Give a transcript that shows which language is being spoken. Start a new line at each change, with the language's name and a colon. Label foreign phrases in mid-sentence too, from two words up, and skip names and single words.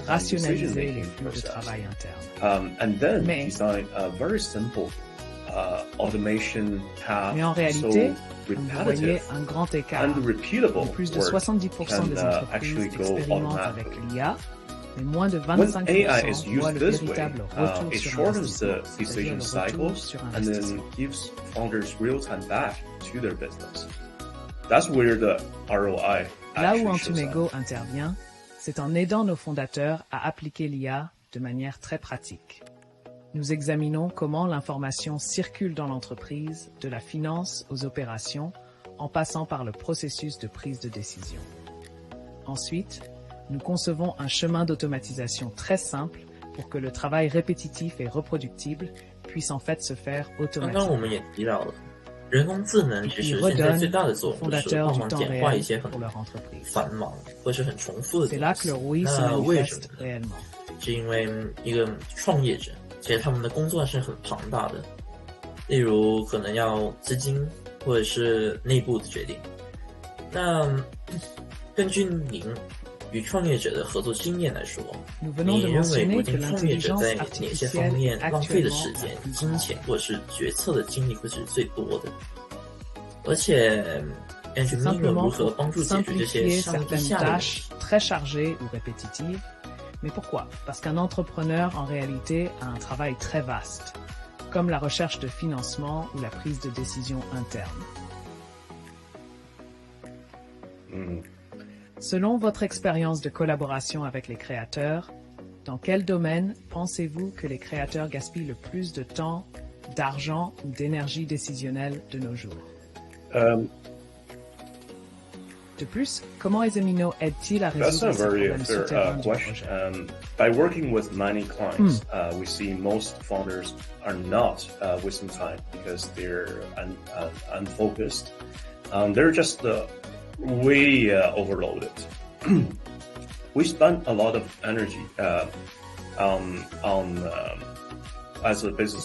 French: rationaliser les
English: decision-making
French: flux de
English: process.
French: travail interne.
English: And then
French: Mais-
English: design a very simple automation path,
French: Mais en réalité,
English: so
French: comme vous voyez
English: repetitive
French: un grand écart.
English: and repeatable
French: Plus de
English: work
French: 70%
English: can
French: des
English: actually
French: entreprises
English: go
French: expérimentent avec
English: automatically.
French: l'IA, mais moins de
English: When
French: 25%
English: AI is
French: voient
English: used
French: le
English: this way,
French: véritable retour
English: it
French: sur
English: shortens
French: investissement,
English: the
French: c'est-à-dire
English: decision
French: le retour
English: cycles
French: sur
English: and
French: investissement.
English: then gives founders real time back to their business. That's where the ROI
French: Là où
English: actually shows up.
French: Antumego intervient, c'est en aidant nos fondateurs à appliquer l'IA de manière très pratique. Nous examinons comment l'information circule dans l'entreprise, de la finance aux opérations, en passant par le processus de prise de décision. Ensuite, nous concevons un chemin d'automatisation très simple pour que le travail répétitif et reproductible puisse en fait se faire
Chinese: 刚刚我们
French: automatiquement.
Chinese: 也提到了，人工智能
French: Et
Chinese: 其
French: qui
Chinese: 实现在最
French: redonne
Chinese: 大的
French: aux
Chinese: 作用就是
French: fondateurs
Chinese: 帮
French: du
Chinese: 忙
French: temps
Chinese: 简化一
French: réel
Chinese: 些很
French: pour leur entreprise.
Chinese: 繁忙或是很重复的
French: C'est
Chinese: 东
French: là
Chinese: 西
French: que le ROI se
Chinese: 那为什
French: manifeste
Chinese: 么呢？
French: réellement.
Chinese: 是因为一个创业者，其实他们的工作是很庞大的，例如可能要资金或者是内部的决定。那根据您与创业者的合作经验来说，
French: Nous venons
Chinese: 你
French: de
Chinese: 认为如
French: mentionner que
Chinese: 今创业者
French: l'intelligence
Chinese: 在哪些方
French: artificielle
Chinese: 面
French: est
Chinese: 浪费的
French: actuellement
Chinese: 时间
French: la、plus
Chinese: 金
French: grande.
Chinese: 钱或者是决策的精力会是最多的？而且
French: C'est
Chinese: Antumego 如
French: simplement
Chinese: 何
French: pour
Chinese: 帮助解决这些
French: simplifier
Chinese: 上对
French: certaines
Chinese: 下的问题？
French: tâches très chargées ou répétitives. Mais pourquoi? Parce qu'un entrepreneur, en réalité, a un travail très vaste, comme la recherche de financement ou la prise de décision interne. Selon votre expérience de collaboration avec les créateurs, dans quel domaine pensez-vous que les créateurs gaspillent le plus de temps, d'argent ou d'énergie décisionnelle de nos jours? De plus, comment Esemino aide-t-il à
English: That's
French: résoudre
English: a
French: ces
English: very
French: problèmes
English: fair
French: souterrains du
English: question.
French: projet?
English: By working with many clients, we see most founders are not wasting time because they're unfocused. They're just way overloaded. We spend a lot of energy as a business